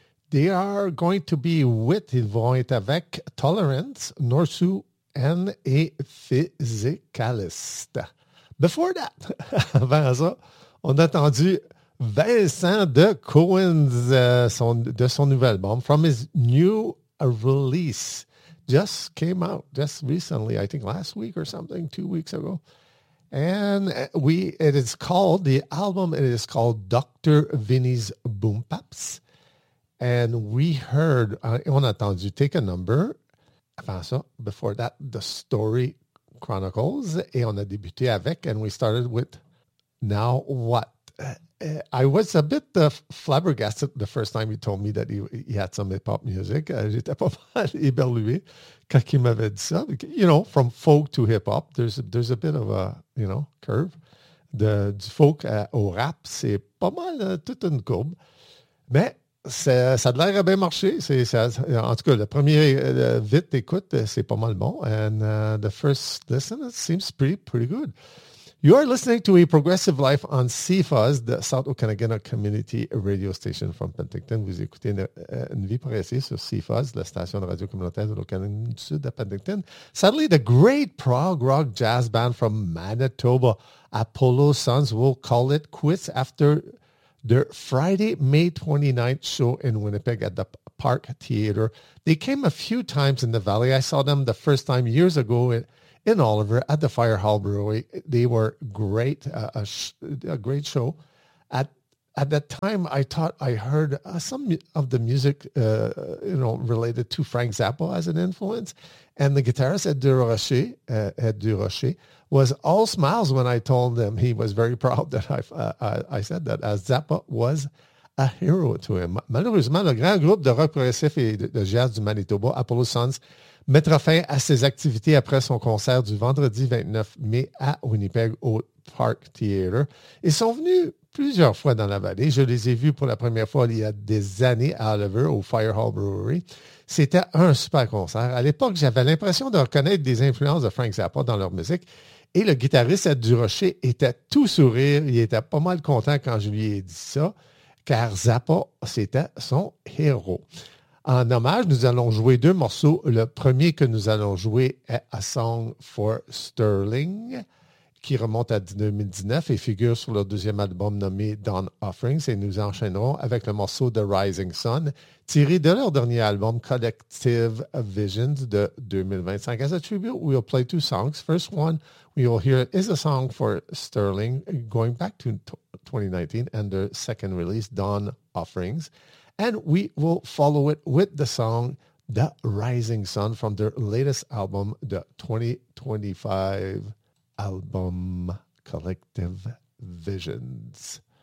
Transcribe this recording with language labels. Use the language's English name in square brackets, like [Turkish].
[English] They are going to be with, [French] ils vont être avec Tolerance, Norsu, N et Physicalist. [English] Before that, [French] avant ça, on a entendu Vincent de Cohen's, de son nouvel album, [English] from his new release. Just came out just recently, I think last week or something, 2 weeks ago. And the album is called Dr. [French] Vinny's Boom Paps. [English] And we heard, [French] on a entendu Take a Number, avant ça, [English] before that, [French] The Story Chronicles, et on a débuté avec, [English] and we started with [French] Now What? [English] I was a bit flabbergasted the first time he told me that he had some hip-hop music. [French] J'étais pas mal éberlué quand il m'avait dit ça. [English] You know, from folk to hip-hop, there's a bit of a, you know, curve. [French] Du folk au rap, c'est pas mal, toute une courbe. Mais ça a l'air à bien marcher. En tout cas, le premier vite écoute, c'est pas mal bon. [English] And the first listen, it seems pretty good. You are listening to A Progressive Life on CFAS, the South Okanagan Community Radio Station from Penticton. [French] Vous écoutez une vie progressive sur CFAS, la station de radio communautaire de l'Okanagan du Sud de Penticton. [English] Suddenly, the great prog rock jazz band from Manitoba, Apollo Sons, will call it quits after their Friday, May 29th show in Winnipeg at the Park Theater. They came a few times in the valley. I saw them the first time years ago in Oliver at the Fire Hall Brewery. They were great, a great show. At that time, I thought I heard some of the music, you know, related to Frank Zappa as an influence. And the guitarist, Ed Durocher, was all smiles when I told him. He was very proud that I said that, as Zappa was a hero to him. [French] Malheureusement, le grand groupe de rock progressif et de jazz du Manitoba, Apollo Sons, mettra fin à ses activités après son concert du vendredi 29 mai à Winnipeg au Park Theater. Ils sont venus plusieurs fois dans la vallée. Je les ai vus pour la première fois il y a des années à Oliver, au Fire Hall Brewery. C'était un super concert. À l'époque, j'avais l'impression de reconnaître des influences de Frank Zappa dans leur musique. Et le guitariste Ed Durocher était tout sourire. Il était pas mal content quand je lui ai dit ça, car Zappa, c'était son héros. En hommage, nous allons jouer deux morceaux. Le premier que nous allons jouer est A Song for Sterling, qui remonte à 2019 et figure sur leur deuxième album nommé Dawn Offerings. Et nous enchaînerons avec le morceau The Rising Sun, tiré de leur dernier album Collective Visions de 2025. [English] As a tribute, we'll play two songs. First one we will hear is A Song for Sterling, going back to 2019, and their second release, Dawn Offerings. And we will follow it with the song The Rising Sun from their latest album, the 2025 album Collective Visions.